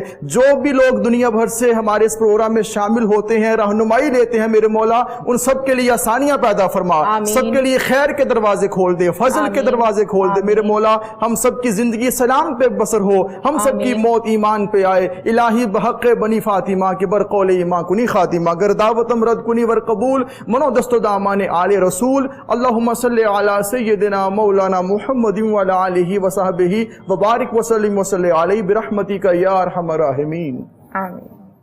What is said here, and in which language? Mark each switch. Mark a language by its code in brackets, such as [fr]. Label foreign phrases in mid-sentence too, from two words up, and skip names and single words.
[ur] جو بھی لوگ دنیا بھر سے ہمارے اس پروگرام میں شامل ہوتے ہیں رہنمائی لیتے ہیں میرے مولا ان سب کے لیے آسانیاں پیدا فرما. سب کے لیے خیر کے دروازے کھول دے, فضل کے دروازے کھول دے میرے مولا. ہم سب کی زندگی سلام پہ بسر ہو, ہم سب کی موت ایمان پہ آئے. [fa] الہی بحق بنی فاطمہ کے برقول ایمان کنی خاتمہ گر دعوتم رد کنی ور قبول منو دست و دامان آل رسول. [ar] اللہم صلی علی سیدنا مولانا محمد وعلی آلہ وصحبہ وبارک وسلم وصلی علیہ برحمتک یا ارحم الراحمین. آمین.